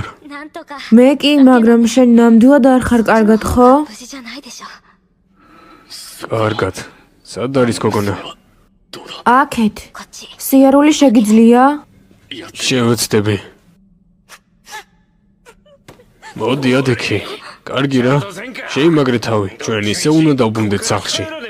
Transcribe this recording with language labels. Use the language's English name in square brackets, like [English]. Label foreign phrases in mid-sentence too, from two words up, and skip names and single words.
[Japanese] なんとか [Georgian] მე კი, მაგრამ შენ ნამდვილად არ ხარ კარგად, ხო? [Japanese] 無事じゃないでしょ [Georgian] კარგად. სად არის გოგონა? აქეთ. [Japanese] こっち [Georgian] სიარული შეგიძლია? შევეცდები. მოდიათ იქი. კარგი რა. შეიმაგრე თავი. ჩვენ ისე უნდა დავბრუნდეთ სახლში.